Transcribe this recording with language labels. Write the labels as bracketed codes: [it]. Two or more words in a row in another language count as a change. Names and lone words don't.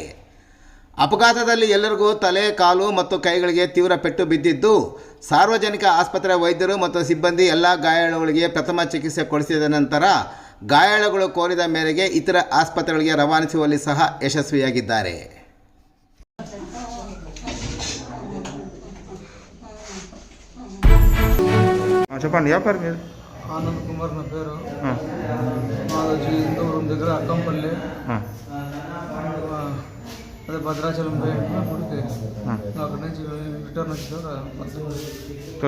[kn] ಅಪಘಾತದಲ್ಲಿ ಎಲ್ಲರಿಗೂ ತಲೆ, ಕಾಲು ಮತ್ತು ಕೈಗಳಿಗೆ ತೀವ್ರ ಪೆಟ್ಟು ಬಿದ್ದಿದ್ದು ಸಾರ್ವಜನಿಕ ಆಸ್ಪತ್ರೆ ವೈದ್ಯರು ಮತ್ತು ಸಿಬ್ಬಂದಿ ಎಲ್ಲ ಗಾಯಾಳುಗಳಿಗೆ ಪ್ರಥಮ ಚಿಕಿತ್ಸೆ ಕೊಡಿಸಿದ ನಂತರ ಗಾಯಾಳುಗಳು ಕೋರಿದ ಮೇರೆಗೆ ಇತರ ಆಸ್ಪತ್ರೆಗಳಿಗೆ ರವಾನಿಸುವಲ್ಲಿ ಸಹ ಯಶಸ್ವಿಯಾಗಿದ್ದಾರೆ. [te] చెప్పండి. ఏ పేరు మీరు? ఆనంద్ కుమార్ నా పేరు. మాది హిందూపురం దగ్గర అక్కంపల్లి. అదే భద్రాచలం గుడికి అక్కడి నుంచి రిటర్న్ వచ్చిన